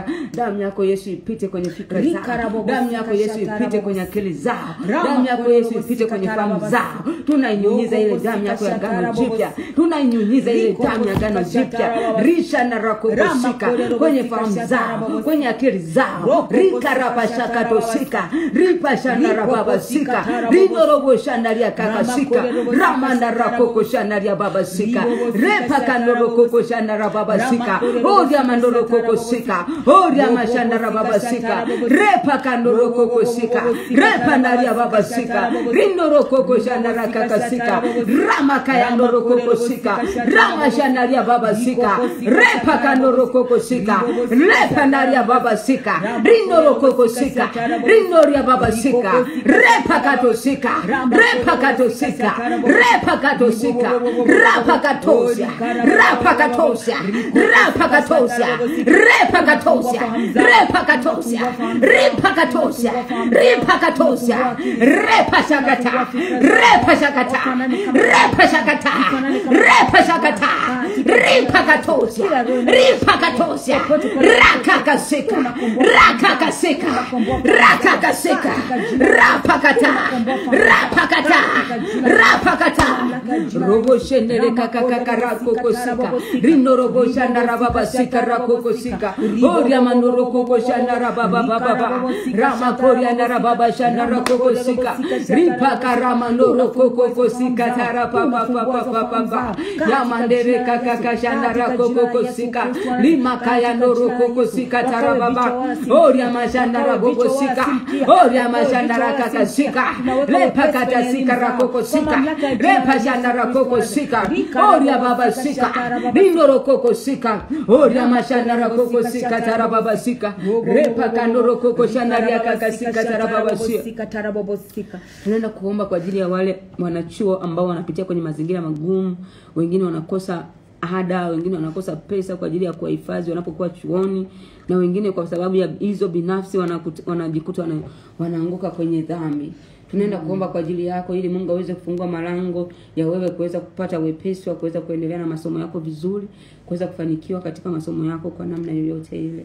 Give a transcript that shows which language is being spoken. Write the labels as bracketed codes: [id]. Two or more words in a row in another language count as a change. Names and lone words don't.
[sw] Damu yako Yesu ipite kwenye fikra zao, damu yako Yesu ipite kwenye akili zao, damu yako Yesu ipite kwenye fahamu zao. Tunainyunyiza ile damu yako ya agano jipya, tunainyunyiza ile damu ya agano jipya. Risha na rakobosika kwenye fahamu zao, kwenye akili zao. Rika rapashaka tosika, ripa shana rababasika, rinorobo shandaria kakasika, ramanda rakoko shandaria babasika, repa kanoroko shandaria babasika, odia mandoroko sika, odia mashandara babasika, repa kanoroko sika, repa ndaria babasika, rinoroko shandaria kakasika, rama kayandoroko sika, rama shandaria babasika, repa kanoroko sika, repa ndaria babasika, rinoroko sika, rinoria babasika, repa katosika, repa katosika, repa katosika, rapa katosia, rapa katosia, rapa katosia, repa katosia, repa katosia, repa katosia, repa katosia, repa shakata, repa shakata, repa shakata, repa shakata, repa katosia, repa katosia, rakakasika, rakakasika, rakakasika, rapakata, rapakata, rapakata, robo shenere kakaka rakokosika, rino robo shandara babasika rakokosika, oria manoro shandara baba, rama koria nara baba shandara kokosika, ripaka rama noro kokosika tara papa, yamandere kakaka shandara kokosika, lima kaya noro kokosika tara baba, oria mashandara bobosika, oria mashandara kakasika, lepa katasika rakokosika, repa shandara kokosika, oria baba sika, rino kokosika, oria mashandara kokosika tara baba sika, repa kanoro kokoshandaria kakasika tara baba sika tara bobosika. Tunaenda kuomba kwa ajili ya wale wanachuo ambao wanapitia kwenye mazingira magumu, wengine wanakosa ada, wengine wanakosa pesa kwa ajili ya kuhifadhi wanapokuwa chuoni, na wengine kwa sababu ya hizo binafsi wanajikuta wanaanguka kwenye dhambi. Tunaenda kuomba kwa ajili yako ili Mungu aweze kufungua malango ya wewe kuweza kupata wepesi wa kuweza kuendelea na masomo yako vizuri, kuweza kufanikiwa katika masomo yako kwa namna yoyote ile.